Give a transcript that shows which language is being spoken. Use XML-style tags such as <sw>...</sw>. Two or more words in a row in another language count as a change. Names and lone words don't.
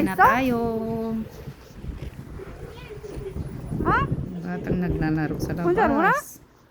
<tl>na</tl> <ko>있어?</ko> <tl>tayo.</tl> <ko>어?</ko> <tl>Batang naglalaro sa labas.</tl> <ko>혼자 놀아?</ko>